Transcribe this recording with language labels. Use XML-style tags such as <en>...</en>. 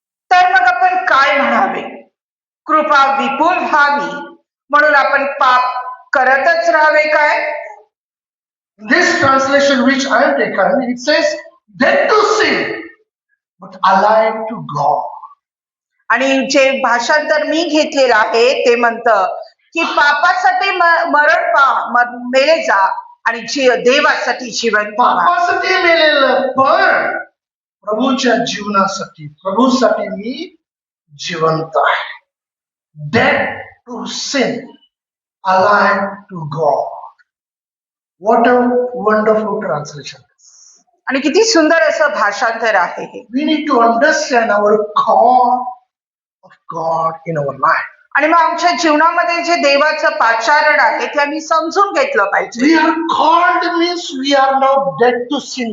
<mr>तर मग आपण काय म्हणावे? कृपा विपुल व्हावी म्हणून आपण पाप करतच राहावे काय?</mr> <en>This translation which I have taken, it says dead to sin but alive to God.</en> <mr>आणि जे भाषांतर मी घेतलेलं आहे ते म्हणतं की पापासाठी मरण मेले जा आणि देवासाठी जीवन पाहा. पापासाठी मेलेलं पण प्रभूच्या जीवनासाठी, प्रभूसाठी मी जिवंत आहे.</mr> <en>Dead to sin, alive to God. What a wonderful translation.</en> <mr>आणि किती सुंदर असं भाषांतर आहे हे.</mr> <en>We need to understand our call of God in our life.</en> <mr>आणि मग आमच्या जीवनामध्ये जे देवाचं पाचारण आहे ते आम्ही समजून घेतलं पाहिजे.</mr> <en>We are called means we are now dead to sin.</en>